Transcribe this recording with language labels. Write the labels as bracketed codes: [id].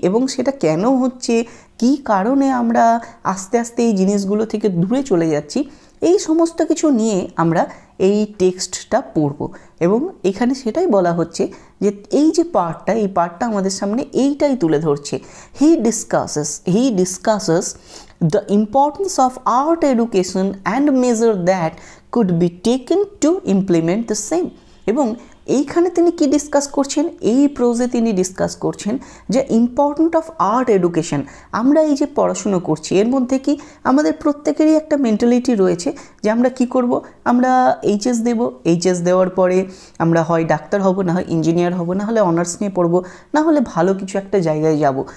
[bn] এবং সেটা কেন হচ্ছে, কী কারণে আমরা আস্তে আস্তে এই জিনিসগুলো থেকে দূরে চলে যাচ্ছি, এই সমস্ত কিছু নিয়ে আমরা এই টেক্সটটা পড়ব। এবং এখানে সেটাই বলা হচ্ছে যে এই যে এই পার্টটা আমাদের সামনে এইটাই তুলে ধরছে। [en] He discusses the importance of art education and measure that could be taken to implement the same। [bn] এবং এইখানে তিনি কি ডিসকাস করছেন, এই প্রোজে তিনি ডিসকাস করছেন যে [en] Important of art education. [bn] আমরা এই যে পড়াশুনো করছি, এর মধ্যে কি আমাদের প্রত্যেকেরই একটা মেন্টালিটি রয়েছে যে আমরা কি করব, আমরা এইচএস দেব, এইচএস দেওয়ার পরে আমরা হয় ডাক্তার হব, না হয় ইঞ্জিনিয়ার হব, না হলে অনার্স নিয়ে পড়ব, না হলে ভালো কিছু একটা জায়গায় যাব।